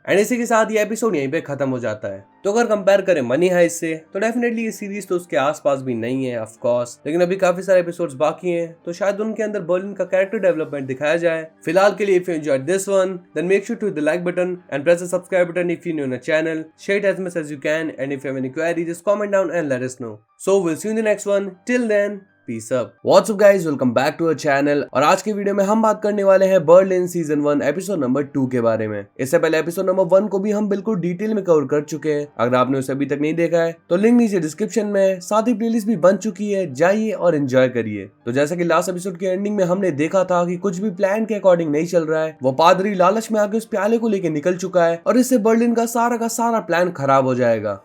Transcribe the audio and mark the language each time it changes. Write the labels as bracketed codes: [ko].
[hi] And इसी के साथ ये एपिसोड यहीं पे खत्म हो जाता है। तो अगर कंपेयर करें मनी हाइस्ट से, तो डेफिनेटली ये सीरीज तो उसके आसपास भी नहीं है ऑफ कोर्स, लेकिन अभी काफी सारे एपिसोड्स बाकी हैं, तो शायद उनके अंदर बर्लिन का कैरेक्टर डेवलपमेंट दिखाया जाए। फिलहाल के लिए [en] If you enjoyed this one, then make sure to hit the like button and press the subscribe button if you're new on the channel. Share it as much as you can, and if you have any query, just comment down and let us know. So we'll see you in the next one. Till then, Peace up. What's up guys, welcome back to our channel। [hi] और आज के video में हम बात करने वाले हैं Berlin season 1 episode number 2 के बारे में। इससे पहले एपिसोड नंबर 1 को भी हम बिल्कुल डिटेल में कवर कर चुके हैं। अगर आपने उसे अभी तक नहीं देखा है तो लिंक नीचे डिस्क्रिप्शन में, साथ ही प्लेलिस्ट भी बन चुकी है, जाइए और एंजॉय करिए। तो जैसे कि लास्ट एपिसोड के एंडिंग में हमने देखा था कि कुछ भी प्लान के अकॉर्डिंग नहीं चल रहा है, वो पादरी लालच में आके उस प्याले को लेके निकल चुका है, और इससे बर्लिन का सारा प्लान खराब हो जाएगा।